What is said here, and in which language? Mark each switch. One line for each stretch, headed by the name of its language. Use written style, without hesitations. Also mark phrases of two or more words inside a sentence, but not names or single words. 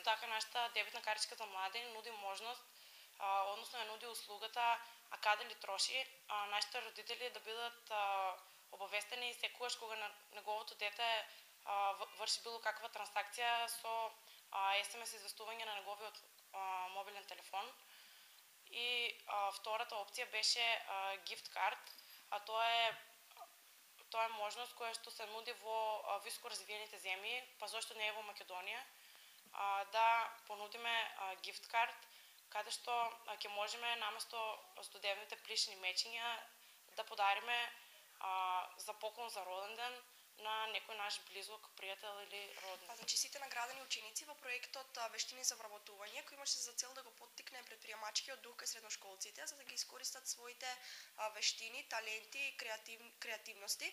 Macedonian: Така нашата дебитна картичка за млади нуди можност, односно ја нуди услугата, а каде ли троши, нашите родители да бидат обавестени секогаш кога неговото дете врши било каква трансакција со SMS известување на неговиот мобилен телефон. И втората опција беше
English: gift card,
Macedonian: а тоа е можност која што се нуди во високо развиените земји, па зошто не е во Македонија, да понудиме
English: gift card,
Macedonian: каде што ќе можеме наместо студевните плишни мечиња да подариме за поклон за роден ден на некој наш близок, пријател или родник. Значи сите наградени ученици во проектот Вештини за вработување, кој имаше за цел да го поттикне претприемачкиот дух кај средношколците, за да ги искористат своите вештини, таленти и креативности.